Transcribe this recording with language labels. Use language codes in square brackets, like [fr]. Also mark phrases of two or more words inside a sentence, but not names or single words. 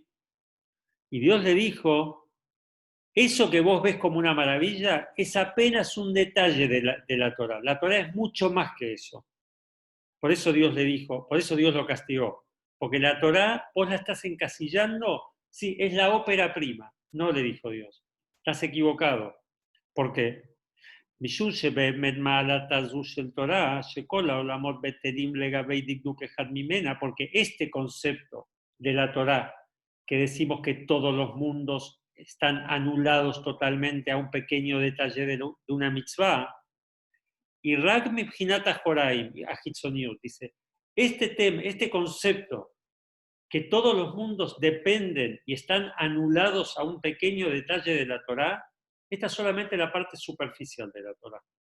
[es] Y Dios le dijo, eso que vos ves como una maravilla es apenas un detalle de la Torah. La Torah es mucho más que eso. Por eso Dios le dijo, por eso Dios lo castigó. Porque la Torah, vos la estás encasillando, sí, es la ópera prima. No, le dijo Dios. Estás equivocado. ¿Por qué? [he] משום שבאמת מעלת הזו של תורה, שכל העולמות בטלים לגבי דקדוק אחד ממנה, [es] porque este concepto de la Torah, que decimos que todos los mundos están anulados totalmente a un pequeño detalle de una mitzvah, y [he] רק מבחינת אחוריים, החיצוניות, [es] dice, este concepto, que todos los mundos dependen y están anulados a un pequeño detalle de la Torah, esta es solamente la parte superficial de la Torah.